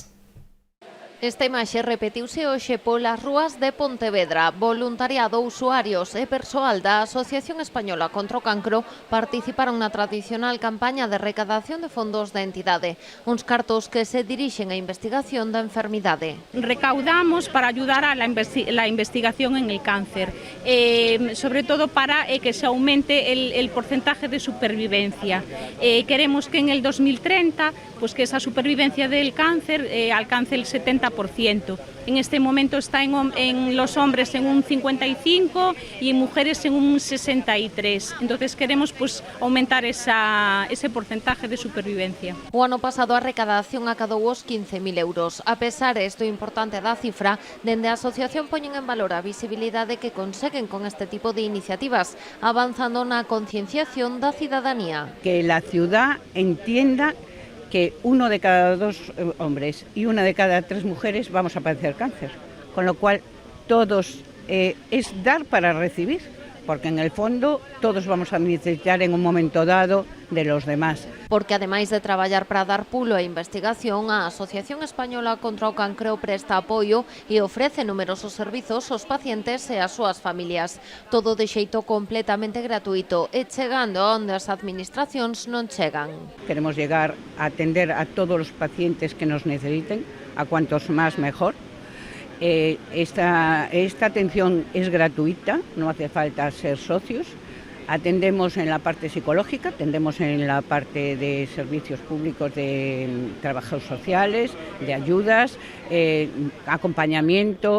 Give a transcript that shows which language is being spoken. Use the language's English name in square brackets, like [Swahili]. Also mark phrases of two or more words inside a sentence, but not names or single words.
[Galician] Esta imaxe repetiuse hoxe polas rúas de Pontevedra. Voluntariado, usuarios e persoal da Asociación Española contra o Cancro participaron na tradicional campaña de recadación de fondos da entidade, uns cartos que se dirixen á investigación da enfermidade. [Spanish] Recaudamos para ayudar a la investigación en el cáncer, sobre todo para que se aumente el porcentaje de supervivencia. Queremos que en el 2030 pues que esa supervivencia del cáncer alcance el 70%, 60%. En este momento está en los hombres en un 55 y en mujeres en un 63. Entonces queremos pues aumentar ese porcentaje de supervivencia. [Galician] O ano pasado a recadación acadou os 15.000 euros. A pesar isto importante da cifra, dende a asociación poñen en valor a visibilidade que conseguen con este tipo de iniciativas, avanzando na concienciación da cidadanía. [Spanish] Que la ciudad entienda que 1 de cada 2 hombres y 1 de cada 3 mujeres vamos a padecer cáncer, con lo cual todos es dar para recibir, porque en el fondo todos vamos a necesitar en un momento dado de los demás. [Galician] Porque ademais de traballar para dar pulo á investigación, a Asociación Española contra o Cancro presta apoio e ofrece numerosos servizos aos pacientes e ás súas familias. Todo de xeito completamente gratuito e chegando onde as administracións non chegan. [Spanish] Queremos llegar a atender a todos los pacientes que nos necesiten, a cuantos más mejor. Esta atención es gratuita, no hace falta ser socios. Atendemos en la parte psicológica, atendemos en la parte de servicios públicos de trabajos sociales, de ayudas, acompañamiento.